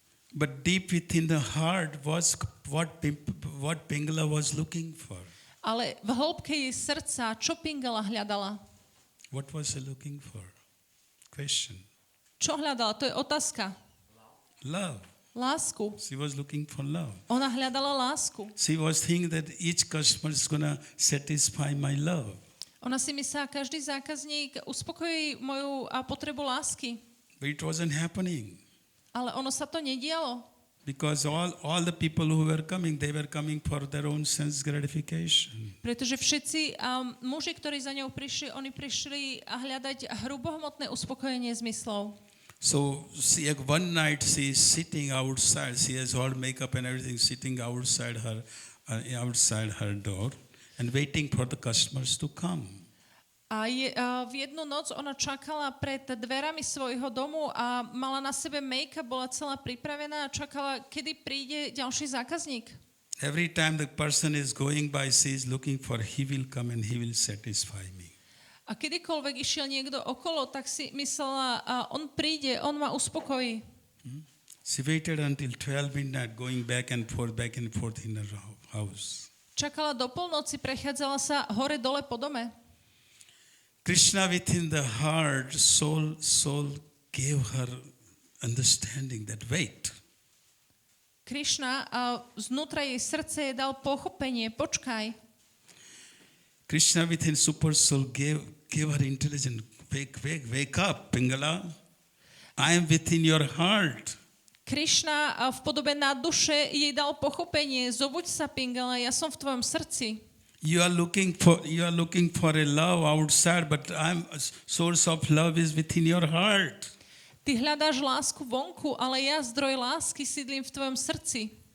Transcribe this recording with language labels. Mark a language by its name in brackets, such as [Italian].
[English] But deep within the heart was what Pingala was looking for. [Slovak] Ale v hĺbke jej srdca, čo Pingala hľadala? [English] What was she looking for? Question. [Slovak] Čo hľadala? To je otázka. [English] Love. [Slovak] Lásku. [English] She was looking for love. [Slovak] Ona hľadala lásku. [English] She was thinking that each customer is going to satisfy my love. [Slovak] Ona si myslela, každý zákazník uspokojí moju potrebu lásky. [English] But it wasn't happening. [Slovak] Ale ono sa to nedialo. [English] Because all the people who were coming, they were coming for their own sense gratification. [Slovak] Pretože všetci muži, ktorí za ňou prišli, oni prišli hľadať hrubohmotné uspokojenie zmyslov. [English] So one night she is sitting outside. She has all makeup and everything, sitting outside her door and waiting for the customers to come. [Slovak] A v jednu noc ona čakala pred dverami svojho domu a mala na sebe make-up, bola celá pripravená a čakala, kedy príde ďalší zákazník. [English] Every time the person is going by, she is looking for, he will come and he will satisfy me. [Slovak] A kedykoľvek išiel niekto okolo, tak si myslela, on príde, on ma uspokojí. [English] She waited until 12 midnight, going back and forth in her house. [Slovak] Čakala do polnoci, prechádzala sa hore-dole po dome. [English] Krishna within the heart, soul gave her understanding that wait. [Slovak] Krishna znútra jej srdce jej dal pochopenie, počkaj. [English] Krishna within super soul gave her intelligence. Wake up, Pingala. I am within your heart. [Slovak] Krishna v podobe na duše jej dal pochopenie. Zobuď sa, Pingala, ja som v tvojom srdci. [English] You are looking for a love outside, but source of love is within your heart. [Slovak] Ty hľadáš lásku vonku, ale ja, zdroj lásky, sídlim v tvojom srdci.